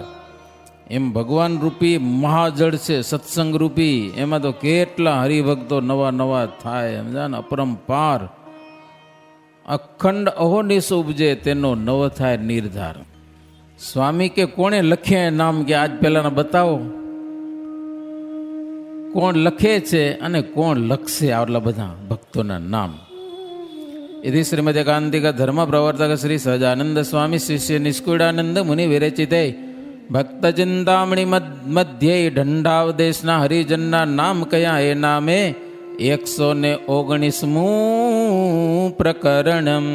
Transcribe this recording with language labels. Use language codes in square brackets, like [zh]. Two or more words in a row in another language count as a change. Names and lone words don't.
[gu] એમ ભગવાન રૂપી મહાજળ છે, સત્સંગ રૂપી, એમાં તો કેટલા હરિભક્તો નવા નવા થાય, સમજા ને, અપરંપાર. અખંડ અહોનિશ ઉપજે, તેનો નવ થાય નિર્ધાર. સ્વામી કે કોણે લખ્યા નામ, કે આજ પહેલાના બતાવો, કોણ લખે છે અને કોણ લખશે આટલા બધા ભક્તોના નામ. [sa] इति श्रीमद् एकांतिक धर्म प्रवर्तक श्री सहजानंद स्वामी शिष्य निष्कुड़ानंद मुनि विरचिते भक्त चिंतामणि मध्य ढंढावदेशना [gu] હરિજનના નામ કયા એ નામે [sa] 119 प्रकरणम.